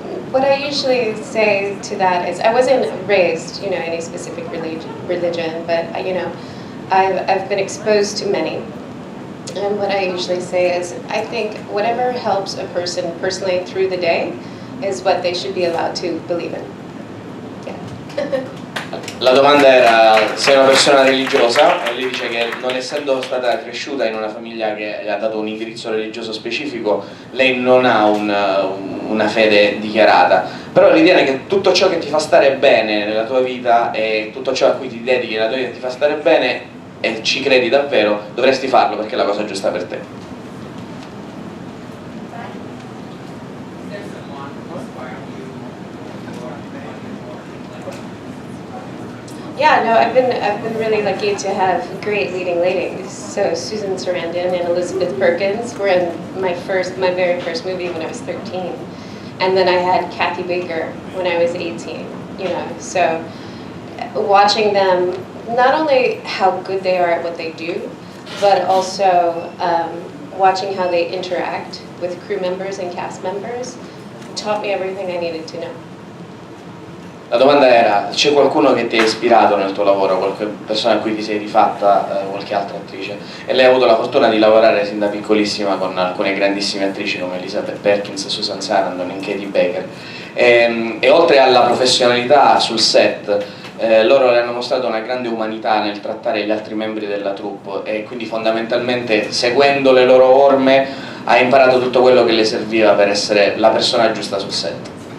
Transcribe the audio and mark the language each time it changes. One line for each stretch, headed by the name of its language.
English: What I usually say to that is, I wasn't raised, in any specific religion, but I've been exposed to many. And what I usually say is, I think whatever helps a person personally through the day is what they should be allowed to believe in. Yeah.
Italian: La domanda era se è una persona religiosa, e lei dice che non essendo stata cresciuta in una famiglia che le ha dato un indirizzo religioso specifico, lei non ha una fede dichiarata, però ritiene che tutto ciò che ti fa stare bene nella tua vita e tutto ciò a cui ti dedichi nella tua vita ti fa stare bene e ci credi davvero, dovresti farlo perché è la cosa giusta per te.
English: Yeah, no, I've been really lucky to have great leading ladies. So Susan Sarandon and Elizabeth Perkins were in my very first movie when I was 13, and then I had Kathy Baker when I was 18. So watching them, not only how good they are at what they do, but also watching how they interact with crew members and cast members, taught me everything I needed to know.
Italian: La domanda era, c'è qualcuno che ti ha ispirato nel tuo lavoro, qualche persona a cui ti sei rifatta, qualche altra attrice? E lei ha avuto la fortuna di lavorare sin da piccolissima con alcune grandissime attrici come Elizabeth Perkins, Susan Sarandon e Katie Baker. E oltre alla professionalità sul set, loro le hanno mostrato una grande umanità nel trattare gli altri membri della troupe e quindi fondamentalmente, seguendo le loro orme, ha imparato tutto quello che le serviva per essere la persona giusta sul set.